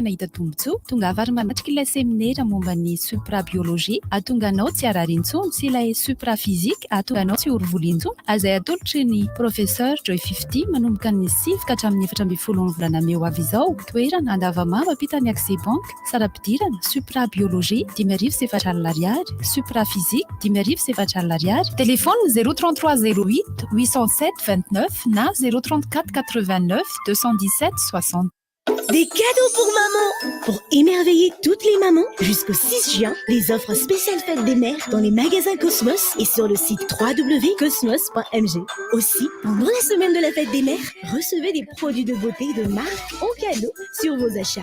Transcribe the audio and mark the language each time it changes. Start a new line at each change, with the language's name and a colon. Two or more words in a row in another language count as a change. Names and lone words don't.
Malagasy: nahita tombotsoa tonga avy ary manatrika ilay seminaira momba ny suprabiologie ahatonga anao tsy harary-intsony sy ilay supraphysique ahatonga anao tsy horovolintsony azay atolotry ny professeur Joy 50 manomboka ny 9 ka hatramin'ny 7 volana meo avy izao toerana Andavamamba ampitany Accès Bank sara-pidirana suprabiologie 10,4 supraphysique 10,4 téléphone 033 08 807 29 na 034 89 217 60.
French: Des cadeaux pour maman! Pour émerveiller toutes les mamans, jusqu'au 6 juin, les offres spéciales fêtes des mères dans les magasins Cosmos et sur le site www.cosmos.mg. Aussi, pendant la semaine de la fête des mères, recevez des produits de beauté de marque en cadeau sur vos achats.